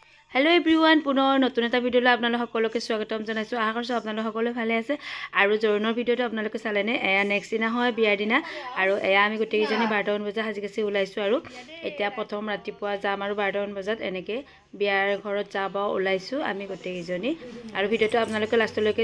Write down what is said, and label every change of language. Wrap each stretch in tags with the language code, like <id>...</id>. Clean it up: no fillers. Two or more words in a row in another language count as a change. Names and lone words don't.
<en>hello everyone</en> <as>পুনঃ নতুন এটা ভিডিঅলৈ আপোনালোক সকলোকে স্বাগতম জনাইছো আশা কৰিছো আপোনালোক সকলো ভালে আছে আৰু জৰণৰ ভিডিওটো আপোনালোকে চালেনে এয়া নেক্সট দিনা হয় বিয়াৰ দিনা আৰু এয়া আমি গোটেই জনী 12 বজা হাজিকাছি ওলাইছো আৰু এতিয়া প্ৰথম ৰাতিপুৱা যাম আৰু 12 বজাত এনেকে বিয়াৰ ঘৰত যাব ওলাইছো আমি গোটেই জনী আৰু ভিডিওটো আপোনালোকে লাষ্টলৈকে</as>